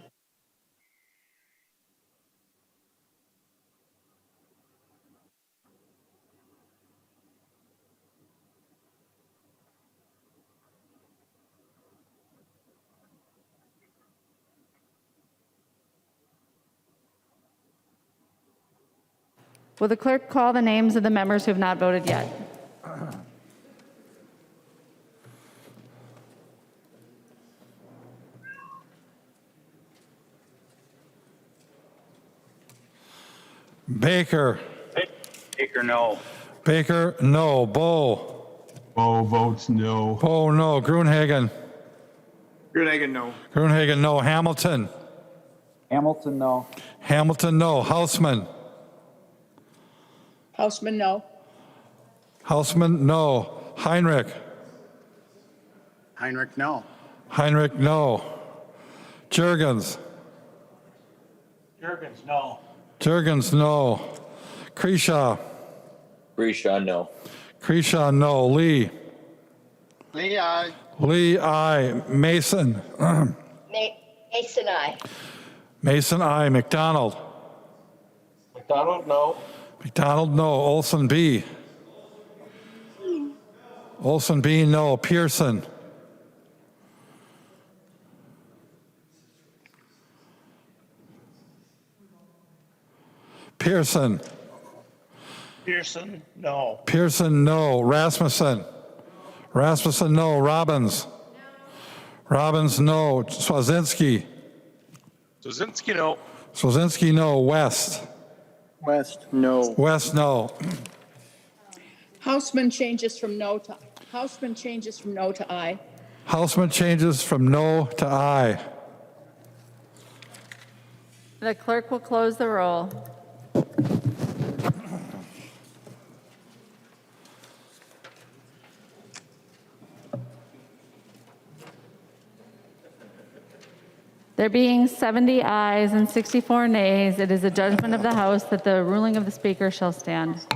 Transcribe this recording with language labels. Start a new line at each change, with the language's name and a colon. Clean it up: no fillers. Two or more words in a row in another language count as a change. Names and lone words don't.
English: Will the clerk call the names of the members who have not voted yet? Baker. Baker, no. Baker, no. Bo. Bo votes no. Bo, no. Gruenhagen. Gruenhagen, no. Gruenhagen, no. Hamilton. Hamilton, no. Hamilton, no. Hausman. Houseman, no. Hausman, no. Heinrich. Heinrich, no. Heinrich, no. Jurgens. Jurgens, no. Jurgens, no. Kreshaw. Grisha, no. Kreshaw, no. Lee. Lee, aye. Lee, aye. Mason. Mason, aye. Mason, aye. McDonald. McDonald, no. McDonald, no. Olson, B. Olson Bean, no. Pearson. Pearson. Pearson, no. Pearson, no. Rasmussen. Rasmussen, no. Robbins. Robbins, no. Swazinski. Swazinski, no. Swazinski, no. West. West, no. West, no. Houseman changes from no to aye. Houseman changes from no to aye. The clerk will close the roll. There being 70 ayes and 64 nays, it is a judgment of the House that the ruling of the Speaker shall stand.